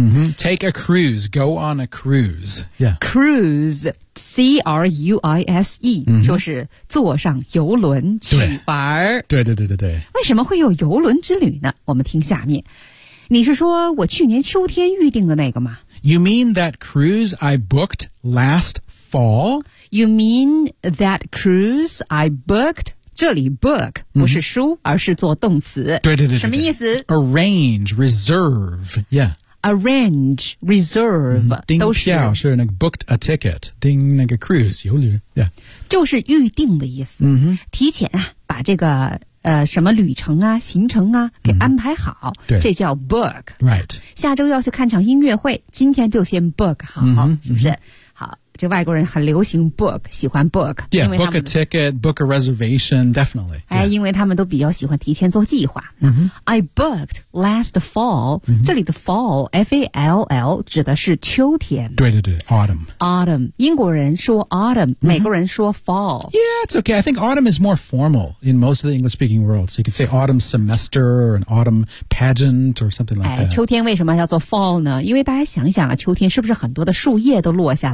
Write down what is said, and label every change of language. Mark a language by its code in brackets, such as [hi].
[en] 嗯哼 ，Take a cruise, go on a cruise. Yeah, cruise, C-R-U-I-S-E,、mm-hmm. [zh] 就是坐上游轮去玩儿。对对对对对。为什么会有游轮之旅呢？我们听下面。你是说我去年秋天预定的那个吗 [en] ？You mean that cruise I booked last fall? You mean that cruise I booked? [zh] 这里 book 不是书、mm-hmm. 而是做动词。对对 对, 对, 对。什么意思 [en] ?arrange, reserve, yeah. arrange, reserve, [zh] 订票都是。订票是那个 [en] booked a ticket, [zh] 订那个 cruise, 游轮 yeah. 就是预定的意思。嗯、mm-hmm. 提前啊把这个什么旅程啊行程啊给安排好。对、mm-hmm.。这叫 book. [en] Right. [zh] 下周要去看场音乐会今天就先 book 好、mm-hmm. 是不是、mm-hmm. 好。这外国人很流行 book, 喜欢 book. [en] Yeah, book a ticket, book a reservation, definitely.、Yeah. [zh] 哎、因为他们都比较喜欢提前做计划。 Mm-hmm. [en] I booked last fall.、 [zh] Mm-hmm. 这里的 fall, F-A-L-L, 指的是秋天。对对对 ,autumn. Autumn. 英国人说 autumn,、mm-hmm. 美国人说 fall. [en] Yeah, it's okay. I think autumn is more formal in most of the English-speaking world. So you could say autumn semester or an autumn pageant or something like that. [zh] 秋天为什么叫做 fall 呢因为大家想一想啊秋天是不是很多的树叶都落下来了